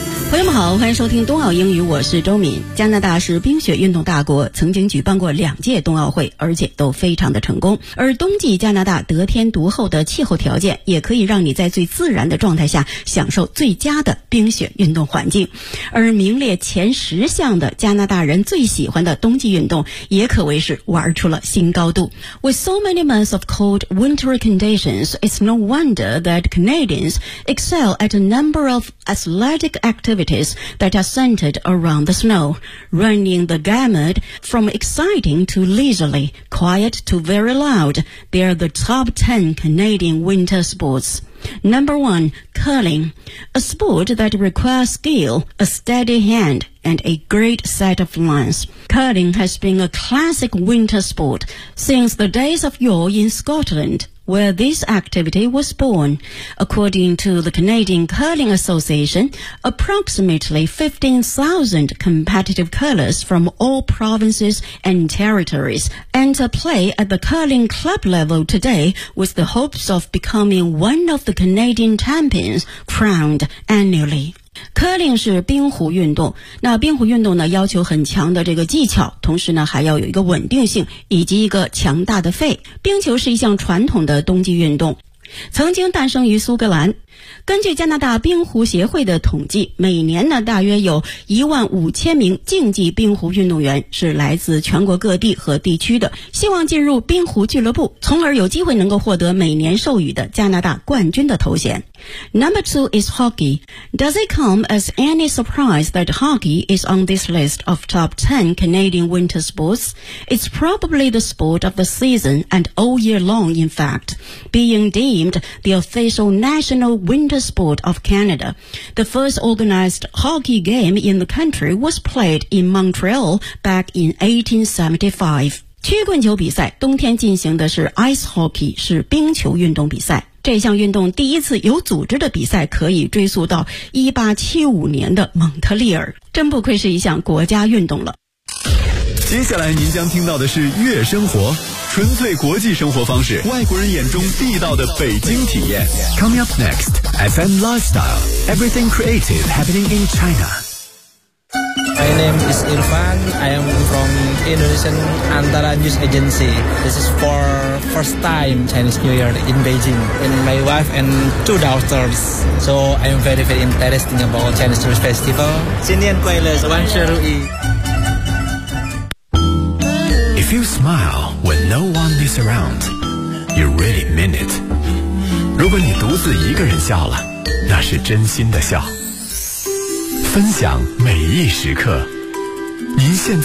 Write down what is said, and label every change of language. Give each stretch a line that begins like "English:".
Chinese: 朋友们好，欢迎收听冬奥英语，我是周敏。加拿大是冰雪运动大国，曾经举办过两届冬奥会，而且都非常的成功。而冬季加拿大得天独厚的气候条件，也可以让你在最自然的状态下享受最佳的冰雪运动环境。而名列前十项的加拿大人最喜欢的冬季运动，也可谓是玩出了新高度。
English: With so many months of cold winter conditions, it's no wonder that Canadians excel at a number of athletic activities that are centered around the snow, running the gamut from exciting to leisurely, quiet to very loud. They are the top 10 Canadian winter sports. Number 1. Curling, a sport that requires skill, a steady hand, and a great set of lungs. Curling has been a classic winter sport since the days of yore in Scotland. Where this activity was born. According to the Canadian Curling Association, approximately 15,000 competitive curlers from all provinces and territories enter play at the curling club level today with the hopes of becoming one of the Canadian champions crowned annually.
Chinese: Curling 是冰壶运动，那冰壶运动呢要求很强的这个技巧，同时呢还要有一个稳定性以及一个强大的肺。冰球是一项传统的冬季运动，曾经诞生于苏格兰。根据加拿大冰壶协会的统计，每年呢大约有15,000名竞技冰壶运动员是来自全国各地和地区的，希望进入冰壶俱乐部，从而有机会能够获得每年授予的加拿大冠军的头衔。
English: Number 2 is hockey. Does it come as any surprise that hockey is on this list of top 10 Canadian winter sports? It's probably the sport of the season and all year long, in fact, being deemed the official national winter sport of Canada. The first organized hockey game in the country was played in Montreal back in 1875.
Chinese: 曲棍球比赛冬天进行的是 ice hockey, 是冰球运动比赛。这项运动第一次有组织的比赛可以追溯到1875年的蒙特利尔，真不愧是一项国家运动了。接下来您将听到的是月生活，纯粹国际生活方式，外国人眼中地道的北京体验。
English: Coming up next, FM Lifestyle, Everything Creative Happening in China. My name is Irfan. I am from Indonesian Antara News Agency. This is for first time Chinese New Year in Beijing. And my wife and two daughters. So I am very, very interested about Chinese New Year Festival.
Chinese: 新年快乐，万事如意。
English: If you smile when no one is around, you really mean it.
Chinese: 如果你独自一个人笑了，那是真心的笑。分享每一时刻，您现在。